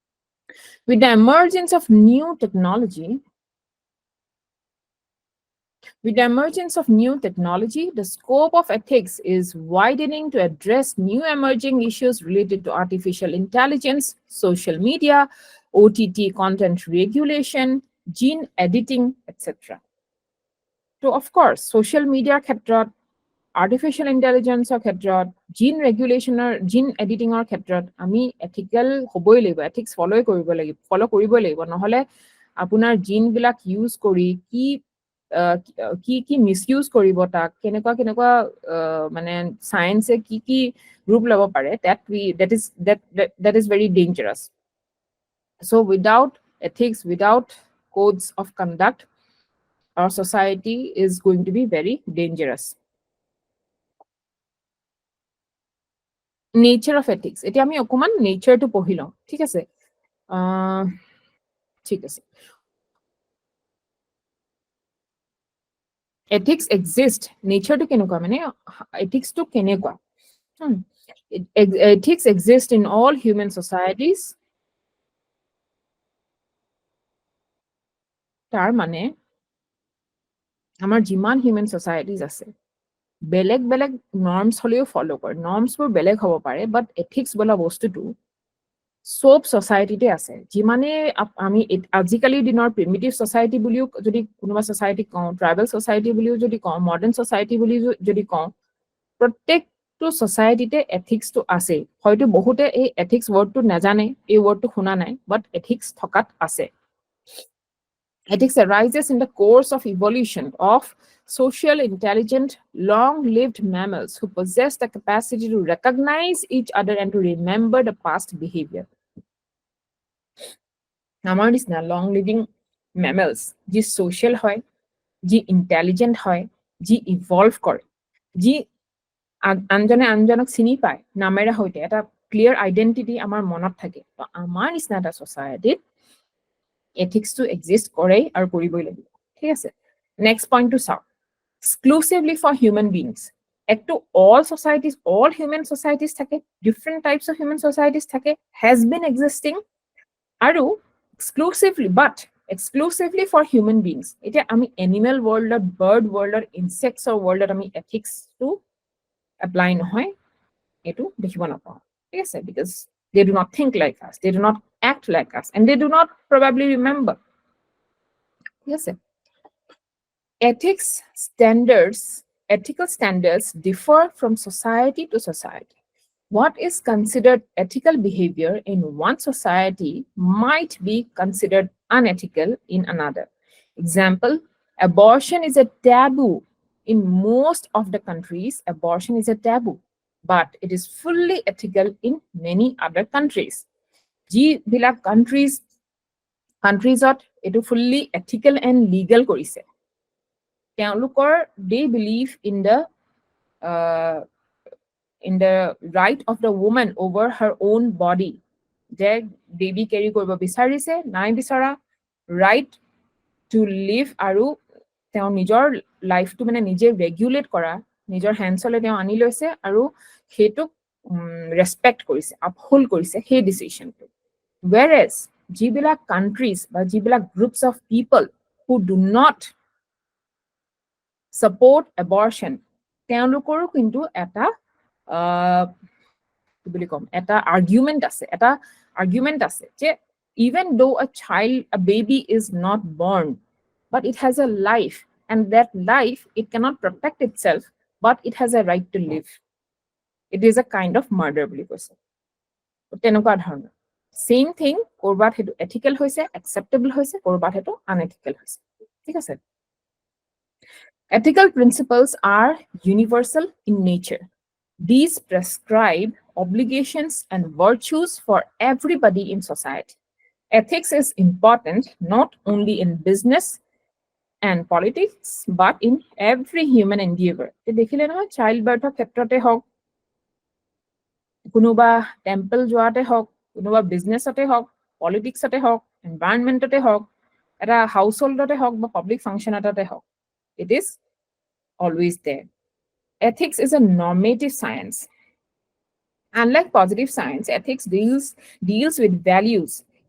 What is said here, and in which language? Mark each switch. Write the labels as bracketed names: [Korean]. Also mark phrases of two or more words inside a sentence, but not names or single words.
[English] With the emergence of new technology, With the emergence of new technology, the scope of ethics is widening to address new emerging issues related to artificial intelligence, social media, OTT content regulation, gene editing, etc. So, of course, social media [Assamese] ক্ষেত্ৰত, [English] artificial intelligence [Assamese] ক্ষেত্ৰত, [English] gene regulation gene editing [Assamese] ক্ষেত্ৰত আমি ethical হ'বই লাগিব, ethics follow কৰিব লাগিব, নহলে আপোনাৰ gene বিলাক use কৰি কি misuse কৰিব তাক, কেনেকুৱা মানে science কি ৰূপ ল'ব পাৰে, [English] that is very dangerous. So without ethics, without codes of conduct, our society is going to be very dangerous. Nature of ethics. [Assamese] এতিয়া আমি অকমান নেচাৰটো পঢ়ি লওঁ, ঠিক আছে? ঠিক আছে। [English] Ethics exist. [Assamese] Natureটো কেনেকুৱা, মানে ethicsটো কেনেকুৱা? [English] Ethics exist in all human societies. [Assamese] তাৰ মানে আমাৰ যিমান [English] human societies [Assamese] আছে, বেলেগ বেলেগ নৰ্মছ হলেও ফলো কৰে, নৰ্মছবোৰ বেলেগ হ'ব পাৰে, [English] but ethics [Assamese] বোলা বস্তুটো সব ছ'চাইটিতে আছে। যিমানে আমি আজিকালিৰ দিনৰ [English] primitive society [Assamese] বুলিও যদি কোনোবা ছ'চাইটি কওঁ, [English] tribal society [Assamese] বুলিও যদি কওঁ, [English] modern society [Assamese] বুলি যদি কওঁ, প্ৰত্যেকটো ছ'চাইটিতে এথিক্সটো আছে। হয়তো বহুতে এই এথিক্স ৱৰ্ডটো নাজানে, এই ৱৰ্ডটো শুনা নাই, [English] but ethics [Assamese] থকাত আছে। [English] Ethics arises in the course of evolution of social, intelligent, long-lived mammals who possess the capacity to recognize each other and to remember the past behavior. [Assamese] আমাৰ নিচিনা [English] long-living mammals, [Assamese] যি social হয়, যি intelligent হয়, যি evolve কৰে, যি আনজনে আনজনক চিনি পায়, নামেৰে সৈতে এটা ক্লিয়াৰ আইডেন্টিটি আমাৰ মনত থাকে। তো আমাৰ নিচিনা এটা ছ'চাইটিত এথিক্সটো এক্সিষ্ট কৰে আৰু কৰিবই লাগিব, ঠিক আছে? নেক্সট পইণ্টটো চাওক, [English] exclusively for human beings. একটো all societies, all human societies থাকে, different types of human societies থাকে, has been existing, আৰু exclusively for human beings. [Assamese] এতিয়া আমি এনিমেল ৱৰ্ল্ডত, বাৰ্ড ৱৰ্ল্ডত, ইনচেক্টছৰ ৱৰ্ল্ডত আমি এথিক্সটো এপ্লাই নহয়, এইটো দেখিব নাপাওঁ, ঠিক আছে? [English] বিকজ they do not think like us, they do not act like us, and they do not probably remember. Yes, sir. Ethical standards differ from society to society. What is considered ethical behavior in one society might be considered unethical in another. Example, abortion is a taboo. In most of the countries, abortion is a taboo, but it is fully ethical in many other countries. যিবিলাক countries এটো fully ethical and legal কৰিছে, তেওঁলোকৰ they believe in the right of the woman over her own body. [Assamese] যে [English] baby carry [Assamese] কৰিব বিচাৰিছে, নাই বিচৰা, [English] right to live, [Assamese] আৰু তেওঁ নিজৰ লাইফটো মানে নিজে ৰেগুলেট কৰা নিজৰ হেণ্ডছলৈ তেওঁ আনি লৈছে, আৰু সেইটোক ৰেচপেক্ট কৰিছে, আপহোল্ড কৰিছে সেই ডিচিশ্যনটো। [English] Whereas যিবিলাক countries বা যিবিলাক groups of people who do not support abortion, [Assamese] তেওঁলোকৰো কিন্তু এটা কি বুলি ক'ম, এটা [English] argument [Assamese] আছে যে [English] even though a baby is not born, but it has a life, and that life, it cannot protect itself, but it has a right to live. It is a kind of murder [Assamese] বুলি কৈছে। তেনেকুৱা ধৰণৰ [English] same thing, [Assamese] কৰবাত হেতু ethical হৈছে, acceptable হৈছে, কৰবাত হেতু unethical হৈছে, ঠিক আছে? [English] Ethical principles are universal in nature. These prescribe obligations and virtues for everybody in society. Ethics is important not only in business and politics, but in every human endeavor. [Assamese] দেখিলে নহয়, [English] child birth [Assamese] ক্ষেত্ৰতে হওক, কোনোবা টেম্পল যোৱাতে হওক, কোনোবা বিজনেছতে হওক, পলিটিক্সতে হওক, এনভাইৰনমেণ্টতে হওক, এটা হাউচহোল্ডতে হওক বা [English] public function [Assamese] এটাতে হওক, [English] it is always there. Ethics is a normative science. Unlike positive science, ethics deals with values.